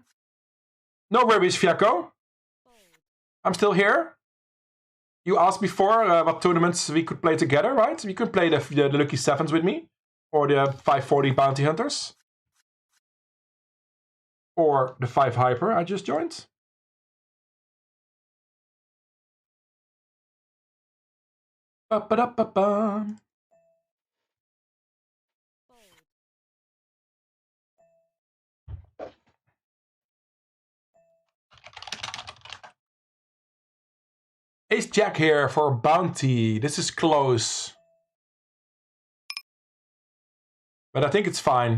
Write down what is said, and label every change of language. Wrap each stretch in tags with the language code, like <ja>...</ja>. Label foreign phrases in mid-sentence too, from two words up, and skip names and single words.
<en>No worries, Fiaco. I'm still here. You asked before what tournaments we could play together, right? We could play the Lucky Sevens with me. Or the 540 Bounty Hunters. Or the 5 Hyper I just joined. Ba-ba-da-ba-ba. Ace Jack here for Bounty. This is close. But I think it's fine.</en>